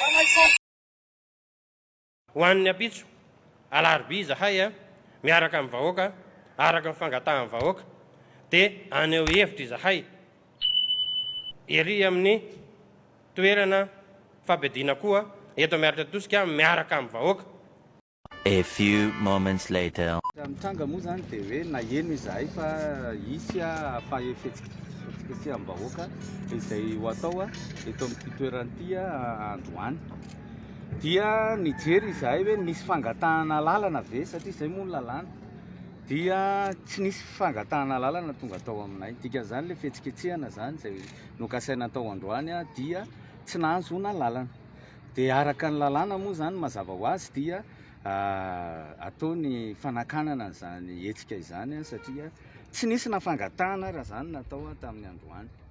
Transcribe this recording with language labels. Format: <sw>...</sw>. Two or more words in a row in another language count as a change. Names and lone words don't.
<mg>ho an'ny apitso alarobia izahay a miaraka amin'ny vahoaka araka ny fangatahan'ny vahoaka dia aneo hevitra izahay ery amin'ny toerana fampediana koa eto miaratra tosika miaraka amin'ny vahoaka.</mg> <en>A few moments later.</en> <mg>Mitranga moa zany dia hoe naheno izahay fa isy afa fihetsika amin'ny vahoaka izay ho atao eto amin'ity toerana ity androany dia nijery izahay hoe nisy fangatahana lalana ve satria izay moa ny lalàna dia tsy nisy fangatahana lalana tonga tao aminay dikan'izany le fihetsiketsehana zany izay nokasaina tao androany dia tsy nahazoana lalana dia araka ny lalàna moa zany mazava ho azy dia atao ny fanakanana zany hetsika izany satria tsy nisy nafangatahana raha zany natao tamin'ny androany.</mg>